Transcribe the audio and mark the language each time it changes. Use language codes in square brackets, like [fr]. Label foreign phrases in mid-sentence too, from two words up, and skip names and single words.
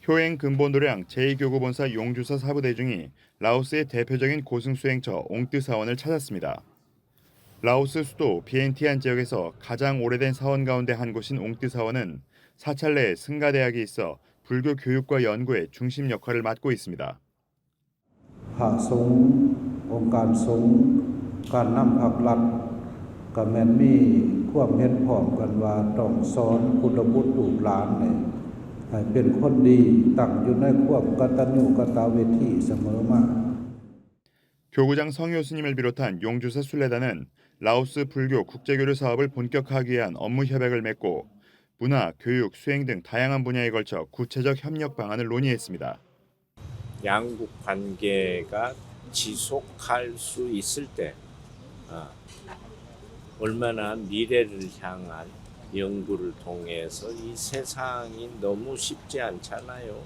[ko] 효행 근본도량 제2교구본사 용주사 사부대중이 라오스의 대표적인 고승수행처 옹뜨사원을 찾았습니다. 라오스 수도 비엔티안 지역에서 가장 오래된 사원 가운데 한 곳인 옹뜨사원은 사찰 내에 승가대학이 있어 불교 교육과 연구의 중심 역할을 맡고 있습니다. [th] พระสงฆ์องค์การสงฆ์การนำภาครัฐก็แม่นมีความเห็นพร้อมกันว่าต้องสอนพุทธบุตรลูกหลานเนี่ยให้เป็นคนดีตั้งอยู่ในความกตัญญูกตเวทีเสมอมา [ko] 교구장 성효 스님을 비롯한 용주사 순례단은 라오스 불교 국제교류 사업을 본격화하기 위한 업무 협약을 맺고 문화, 교육, 수행 등 다양한 분야에 걸쳐 구체적 협력 방안을 논의했습니다. 양국 관계가 지속할 수 있을 때 얼마나 미래를 향한 연구를 통해서 이 세상이 너무 쉽지 않잖아요.